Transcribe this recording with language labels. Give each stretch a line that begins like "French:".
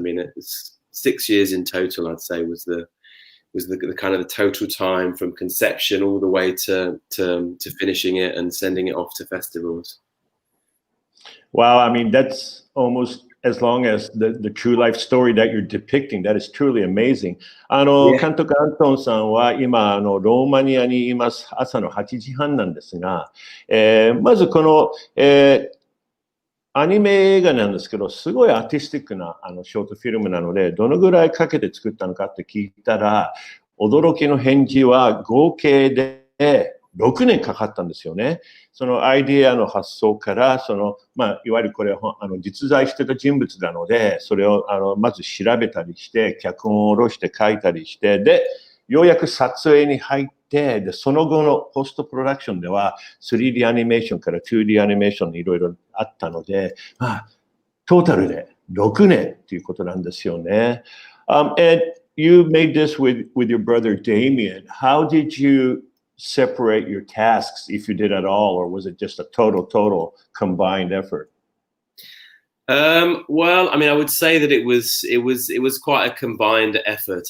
English: I mean, it's 6 years in total, I'd say, was the kind of the total time from conception all the way to finishing it and sending it off to festivals. Wow, I mean, that's almost as long as the true life story that you're depicting. That is truly amazing.
Japanese: 監督アントンさんは今ローマニアにいます。朝の8時半なんですが、まずこの、アニメ映画なんですけど、すごいアーティスティックなショートフィルムなので、どのぐらいかけて作ったのかって聞いたら、驚きの返事は合計で6年かかったんですよね。そのアイディアの発想から、いわゆるこれ実在してた人物なので、それをまず調べたりして、脚本を下ろして書いたりして、で、ようやく撮影に入って、で、その後のポストプロダクションでは 3D アニメーションから 2D アニメーションいろいろあったので、トータルで6年っていうことなんですよね。
English: And you made this with your brother Damien. How did you separate your tasks, if you did at all, or was it just a total combined effort? Well, I mean, I would say that it was quite a combined effort.